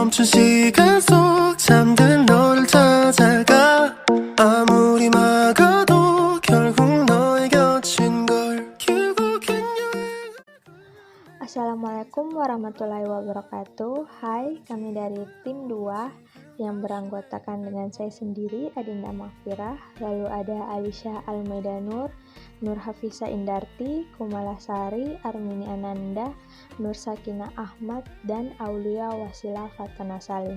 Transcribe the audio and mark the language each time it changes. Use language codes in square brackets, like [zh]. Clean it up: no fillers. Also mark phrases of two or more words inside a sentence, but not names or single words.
[ko] 멈춘 시간 속 잠든 너를 찾아가 아무리 막아도 결국 너의 곁인 걸 결국엔 [ar] السلام عليكم ورحمة الله وبركاته. [id] Hai, kami dari tim 2 yang beranggotakan dengan saya sendiri, Adinda Mahfirah, lalu ada Alisha Almeida Nur Hafisa Indarti, Kumala Sari, Armini Ananda, Nur Sakina Ahmad, dan Aulia Wasila Fatana Salim.